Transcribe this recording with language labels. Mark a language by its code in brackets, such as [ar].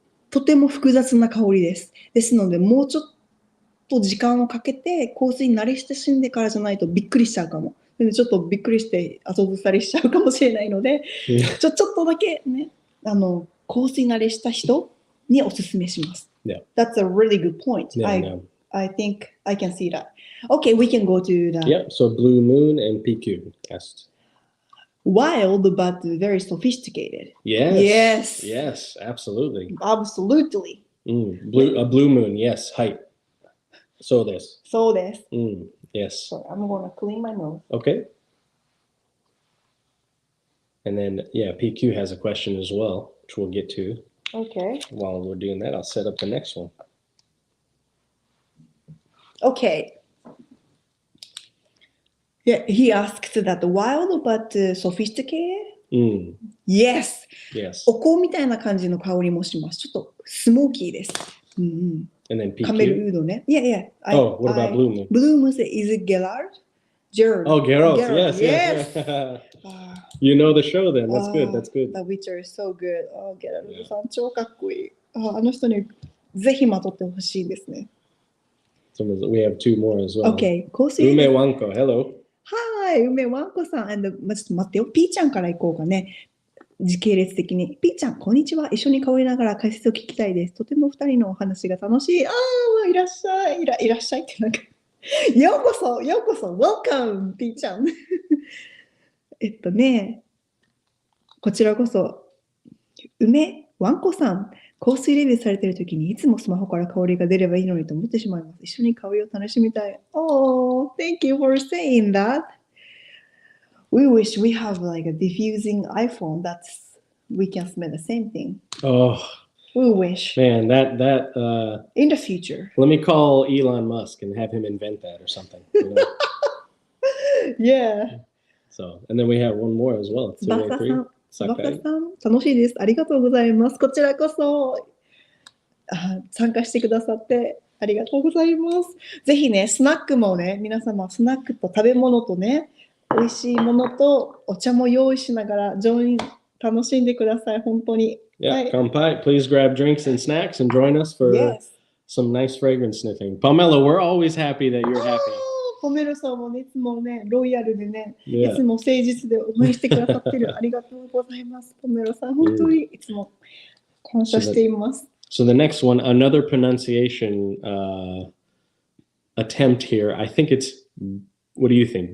[ja] とても複雑な香りです。ですので、もうちょっと時間をかけて香水に慣れ親しんでからじゃないとびっくりしちゃうかも。ちょっとびっくりして後ずさりしちゃうかもしれないので、ちょっとだけね、香水慣れした人におすすめします。 [en] That's a really good point. I think I can see that. Okay, we can go to the... Yep, so Blue Moon and PQ asked. Wild, but very sophisticated. Yes, absolutely. Absolutely. Blue Moon, yes, height. So this. Yes. So I'm going to clean my nose. Okay. And then, PQ has a question as well, which we'll get to. Okay. While we're doing that, I'll set up the next one. Okay. Yeah, he asked that wild but sophisticated. Yes. [ja] お香みたいな感じの香りもします。ちょっとスモーキーです。 [en] And then PQ. [ja] カメルウードね。Yeah. [en] What about Blue Moon? Blue Moon, is it Gerard? Oh, Geralt. Yes. You know the show then. That's good. The Witcher is so good. [ja] Geralt さん超かっこいい。あの人にぜひまとってほしいですね。 [en] So we have two more as well. Okay. Ume Wanko, hello. [ja] Hi, 梅わんこさん。ちょっと待ってよ。ピーちゃんから行こうかね。時系列的に。ピーちゃん、こんにちは。一緒に香りながら解説を聞きたいです。とても二人のお話が楽しい。いらっしゃい。いらっしゃいってなんか。ようこそ、Welcome, ピーちゃん。こちらこそ、梅わんこさん。香水レビューされているときにいつもスマホから香りが出ればいいのにと思ってしまいます。一緒に香りを楽しみたい。 [en] Oh, thank you for saying that. We wish we have like a diffusing iPhone that's we can smell the same thing. Oh, we wish. Man, that in the future. Let me call Elon Musk and have him invent that or something. Yeah. So, and then we have one more as well. [ja] バッサさん、楽しいです。ありがとうございます。こちらこそ参加してくださってありがとうございます。ぜひね、スナックもね、皆様スナックと食べ物とね、美味しいものとお茶も用意しながら楽しんでください。本当に。 [en] Yeah, Kampai, please grab drinks and snacks and join us for some nice fragrance sniffing. Pamela, we're always happy that you're happy. [ja] ポメルさんもね、いつもね、ロイヤルでね、いつも誠実で応援してくださってる。ありがとうございます。ポメルさん、本当にいつも感謝しています。 [en] So the next one, another pronunciation attempt here. I think it's, what do you think?